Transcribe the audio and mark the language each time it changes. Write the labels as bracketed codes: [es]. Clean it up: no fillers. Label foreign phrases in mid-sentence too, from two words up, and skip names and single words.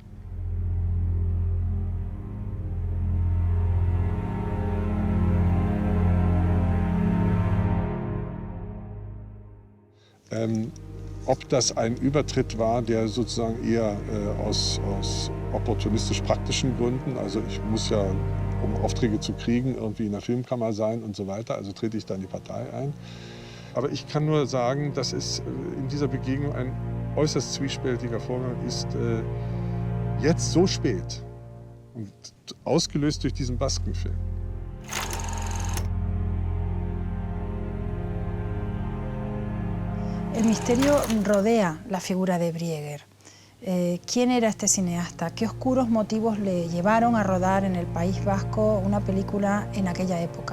[de] Ob das ein Übertritt war, der sozusagen eher aus opportunistisch-praktischen Gründen, also ich muss ja, um Aufträge zu kriegen, irgendwie in der Filmkammer sein und so weiter, also trete ich da in die Partei ein. Aber ich kann nur sagen, dass es in dieser Begegnung ein äußerst zwiespältiger Vorgang ist, jetzt so spät und ausgelöst durch diesen Baskenfilm. [es] El misterio rodea la figura de Briegher. ¿Quién era este cineasta? ¿Qué oscuros motivos le llevaron a rodar en el País Vasco una película en aquella época?